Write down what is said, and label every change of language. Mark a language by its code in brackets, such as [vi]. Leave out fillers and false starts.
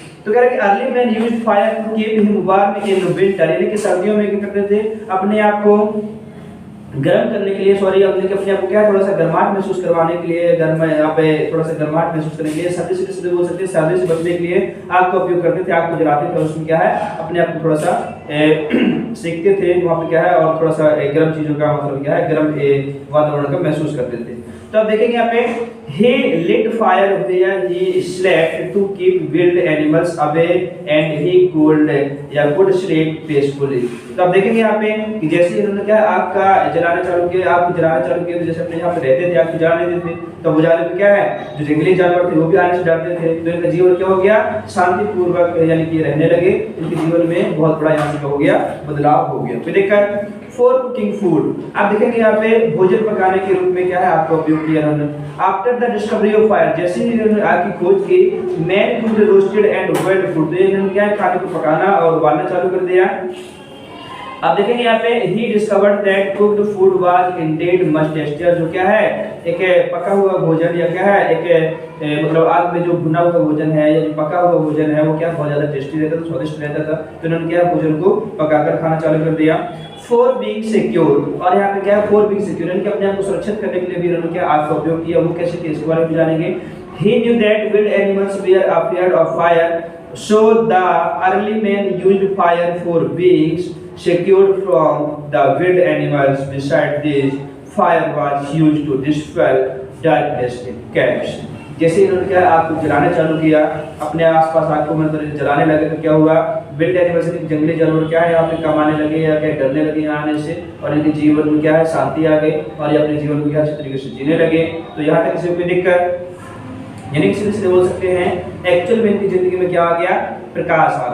[hi] तो कह रहे कि [en] early man used fire to keep him warm in winter, [hi] यानी कि सर्दियों में क्या करते थे अपने आप को गर्म करने के लिए, सॉरी अपने आप को क्या थोड़ा सा गर्माहट महसूस करवाने के लिए, गर्म यहाँ पे थोड़ा सा गर्माहट महसूस करने के लिए, सर्दी से किसी बोल सकते हैं सर्दी से बचने के लिए आग का उपयोग करते थे, आग को जलाते थे और उसमें क्या है अपने आप को थोड़ा सा सेकते थे वहाँ पे क्या है, और थोड़ा सा गर्म चीजों का मतलब क्या है गर्म वातावरण का महसूस करते थे। तो आप देखेंगे यहाँ पे [en] he lit fire where he slept to keep wild animals away and he could या could sleep peacefully। [hi] तो आप देखेंगे यहाँ पे कि जैसे इन्होंने क्या आग का जलाना चालू किया, आग जलाना चालू किया, तो जैसे अपने यहाँ पे रहते थे आग जला लेते थे, तो बुझाने में क्या है जो जंगली जानवर थे वो भी आने से डरते थे, तो इनका जीवन क्या हो गया शांतिपूर्वक यानी कि रहने लगे, इनके जीवन में बहुत बड़ा यहाँ से हो गया बदलाव हो गया। फिर देखकर [en] for cooking food, [hi] आप देखेंगे यहाँ पे भोजन पकाने के रूप में क्या है आपका उपयोग किया उन्होंने। [en] after the discovery of fire, [hi] जैसे ही इन्होंने आग की खोज की, [en] man could roasted and boiled food, [hi] तो इन्होंने क्या है खाने को पकाना और उबालना चालू कर दिया। अब देखेंगे यहाँ पे [en] he discovered that cooked food was indeed much tastier, [hi] जो क्या है एक पका हुआ भोजन या क्या है एक मतलब आग में जो भुना हुआ भोजन है या जो पका हुआ भोजन है वो क्या बहुत ज्यादा टेस्टी रहता था, स्वादिष्ट रहता था, तो इन्होंने क्या भोजन को पकाकर खाना चालू कर दिया। [en] for being secure, [hi] और यहाँ पे क्या है फॉर बीइंग सिक्योर, इनके अपने आप को सुरक्षित करने के लिए भी इन्होंने क्या आग का उपयोग किया, वो कैसे किया इसके बारे में जानेंगे। [en] He knew that wild animals were afraid of fire, so the early men used fire for being secured from the wild animals. Besides this, fire was used to dispel darkness in camps. [hi] जैसे इन्होंने क्या आग को जलाना चालू किया, अपने आसपास आग को मतलब जलाने लगे, तो क्या हुआ विल्ड एनिमल्स जंगली जानवर क्या है यहाँ पे कम आने लगे या क्या डरने लगे यहाँ आने से, और इनके जीवन में क्या है शांति आ गई और ये अपने जीवन को क्या अच्छे तरीके से जीने लगे। तो यहाँ तक किसी को दिक्कत यानी किसी से बोल सकते हैं एक्चुअल में इनकी जिंदगी में क्या आ गया प्रकाश आ गया।